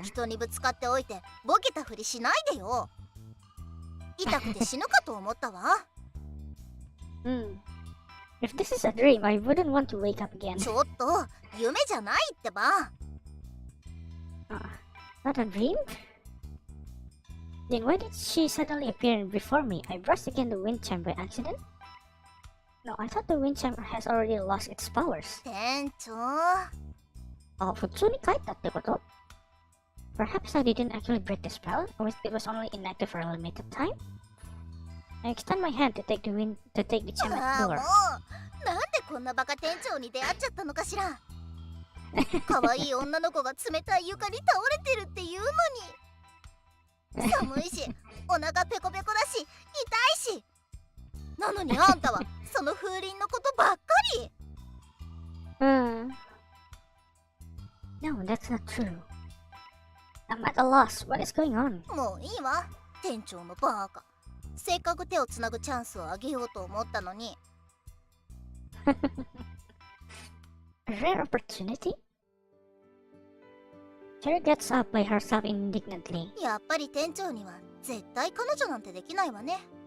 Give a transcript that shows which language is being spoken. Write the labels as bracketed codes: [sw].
[ja] 人にぶつかっておいてボケたふりしないでよ。痛くて死ぬかと思ったわ。 [en] If this is a dream, I wouldn't want to wake up again. [ja] ちょっと夢じゃないってば。 [en] Not a dream? Then why did she suddenly appear before me? I brushed against the wind chime by accident? No, I thought the wind chime has already lost its powers. [ja] 店長。普通に帰ったってこと? [en] Perhaps I didn't actually break the spell, or it was only inactive for a limited time? I extend my hand to take the chime at the door. [ja] もうなんでこんなバカ店長に出会っちゃったのかしら。可愛い女の子が冷たい床に倒れてるっていうのに。寒いし、お腹ペコペコだし、痛いし。なのにあんたはその風鈴のことばっかり。 [en] No, that's not true. I'm at a loss. What is going on? [ja] もういいわ、店長のバカ。せっかく手をつなぐチャンスをあげようと思ったのに。 [en] A rare opportunity? Cherry gets up by herself indignantly. [ja] やっぱり店長には絶対彼女なんてできないわね。